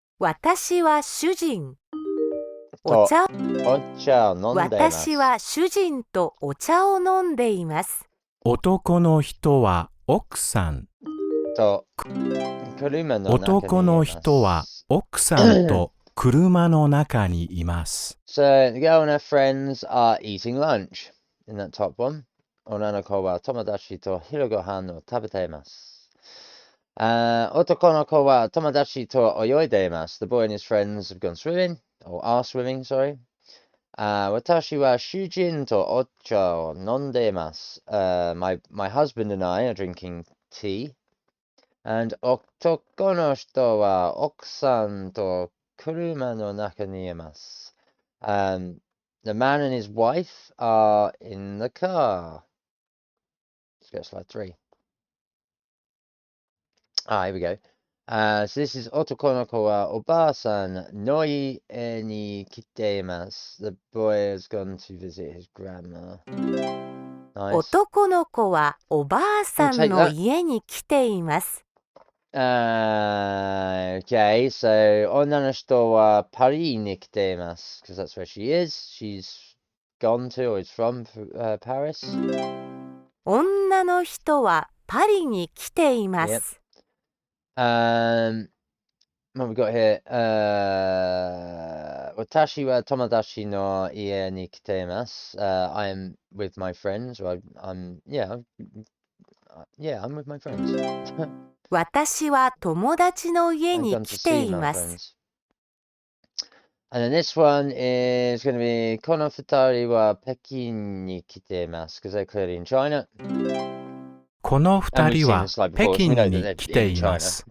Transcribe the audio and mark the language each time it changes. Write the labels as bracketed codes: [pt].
[ja] 私は主人。お茶を飲んでいます。私は主人とお茶を飲んでいます。男の人は奥さん。男の人は奥さんと車の中にいます。 [en] So the girl and her friends are eating lunch in that top one. [ja] 女の子は友達と昼ご飯を食べています。 Otoko no ko wa tomodachi to oyoide imasu. [en] The boy and his friends have gone swimming, or are swimming, sorry. [ja] Watashi wa shujin to ocha o nonde imasu. [en] My husband and I are drinking tea. And [ja] otoko no hito wa okusan to kuruma no naka ni imasu. [en] The man and his wife are in the car. Let's go to slide 3. Here we go. So this is [ja] otoko no ko wa oba-san no ie ni kite imasu. [en] The boy has gone to visit his grandma. Nice. [ja] 男の子はおばあさんの家に来ています。 [en] Okay, so [ja] onna no hito wa Paris ni kite imasu, [en] because that's where she is. She's gone to or is from Paris. [ja] 女の人はパリに来ています。 [en] What have we got here? [ja] Watashi wa tomodachi no ie ni kite imasu. [en] I am with my friends. Or I'm with my friends. [ja] 私は友達の家に来ています。 [en] And then this one is going to be [ja] kono futari wa Pekin ni kite imasu, [en] because they're clearly in China. [ja] この二人は北京に来ています。